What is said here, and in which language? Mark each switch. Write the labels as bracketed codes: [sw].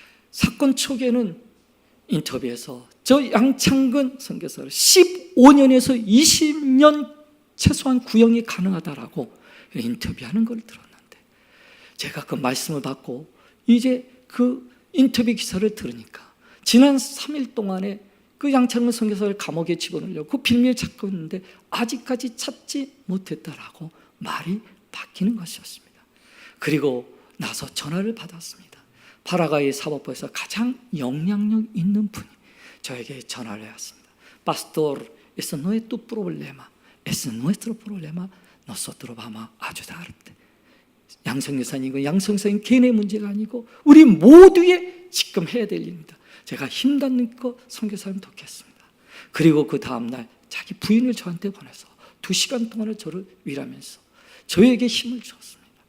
[ko] 사건 초기에는 인터뷰에서 저 양창근 선교사를 15년에서 20년 최소한 구형이 가능하다라고 인터뷰하는 걸 들었는데, 제가 그 말씀을 받고 이제 그 인터뷰 기사를 들으니까 지난 3일 동안에 그 양창근 선교사를 감옥에 집어넣으려고 그 빌미를 찾고 있는데 아직까지 찾지 못했다라고 말이 바뀌는 것이었습니다. 그리고 나서 전화를 받았습니다. 파라과이 사법부에서 가장 영향력 있는 분이 저에게 전화를 해왔습니다. [es] Pastor, eso no es tu problema, es nuestro problema. Nosotros vamos a ayudarte. [ko] 양성교사님, 양성교사님 개인의 문제가 아니고 우리 모두의 지금 해야 될 일입니다. 제가 힘 닿는 거 선교사님 돕겠습니다. 그리고 그 다음날 자기 부인을 저한테 보내서 2시간 동안을 저를 위로하면서 저에게 힘을 주었습니다.